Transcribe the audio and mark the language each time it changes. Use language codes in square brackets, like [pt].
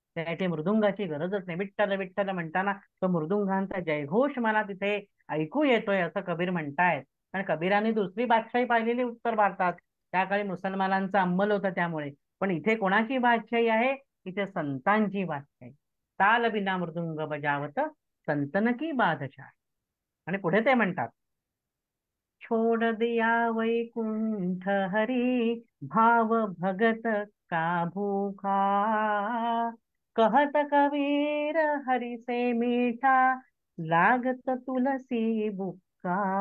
[mr] त्यासाठी मृदुंगाची गरजच नाही. विठ्ठल विठ्ठल म्हणताना तो मृदुंगांचा जयघोष मला तिथे ऐकू येतोय असं कबीर म्हणतायत. कारण कबीरांनी दुसरी बादशाही पाहिलेली उत्तर भारतात. त्या काळी मुसलमानांचा अंमल होता त्यामुळे. पण इथे कोणाची बादशाही आहे? इथे संतांची बादशाही. [hi] ताल बिना मृदुंग बजावत संतन की बादशाही. [mr] आणि पुढे ते म्हणतात [hi] छोड़ दिया वैकुंठ हरी भाव भगत का भूखा कहत कबीर हरि से मीठा लागत तुलसी बुक्का.